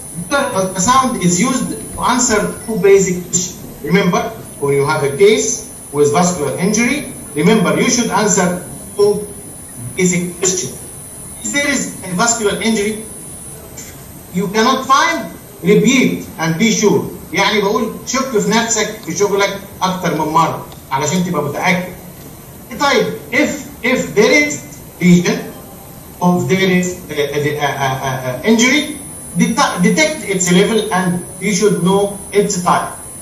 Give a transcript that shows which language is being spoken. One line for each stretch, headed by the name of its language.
English: Ultrasound is used to answer two basic questions. Remember, when you have a case with vascular injury, remember you should answer two basic questions. If there is a vascular injury you cannot find, repeat and be sure.
Arabic: يعني بقول شك في نفسك في شغلك أكتر من مرة علشان تبقى متأكد.
English: طيب, if there is lesion or there is injury, detect its level and you should know its type.